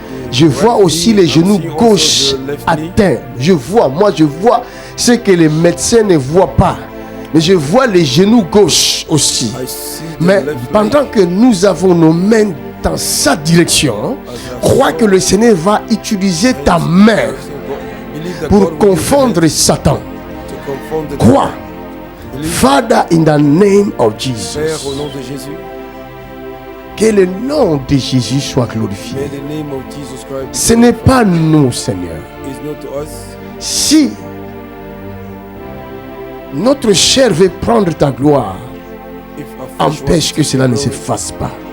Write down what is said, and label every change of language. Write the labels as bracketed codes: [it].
[fr] Je vois aussi les genoux gauche atteints. Je vois ce que les médecins ne voient pas. Mais je vois les genoux gauche aussi. Mais pendant que nous avons nos mains dans sa direction, crois que le Seigneur va utiliser ta main pour confondre Satan. Crois. [en] Father, in the name of Jesus. [fr] Père, au nom de Jésus. Que le nom de Jésus soit glorifié. Ce n'est pas nous, Seigneur. Si notre chair veut prendre ta gloire, empêche que cela ne se fasse pas.